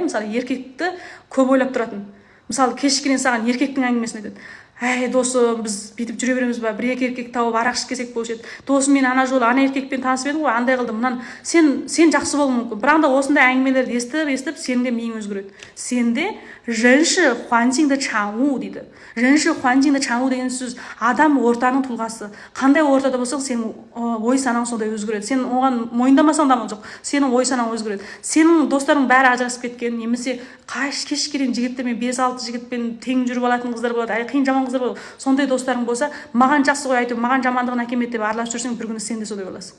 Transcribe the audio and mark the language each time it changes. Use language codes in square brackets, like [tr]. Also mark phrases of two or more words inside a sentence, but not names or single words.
[kk] Мысалы, еркекті көп ойлап тұратын. Мысалы, кешкіден саған еркектің әңгімесін айтады. Әй, досым, біз бүйтіп жүре береміз ба? Бір-екі еркек тауып арақ ішкесек болушы еді. Досым, мен ана жолы ана еркекпен танысып едім ғой, андай қылдым. Мынаны сен жақсы болуы мүмкін. Бірақ да осындай әңгімелерді естіп, сенің де миың өзгереді. Сенде [zh] 人是环境的产物 [kk] дейді. [zh] 人是环境的产物 [kk] деген сөз адам ортаның тұлғасы. Қандай ортада болсаң, сенің ой санаң сондай өзгереді. Сен оған мойындамасаң да жоқ. Сенің ой санаң өзгереді. Сенің достарың бәрі ажырасып кеткен, немесе кешкіден жігіттермен 5-6 жігітпен тең жүріп алатын қыздар болады. Қиын жаман қыздар болады. Сондай достарың болса, маған жақсы ғой айтып, маған жамандығын әкелмеді деп араласып жүрсең, бір күні сен де сондай боласың.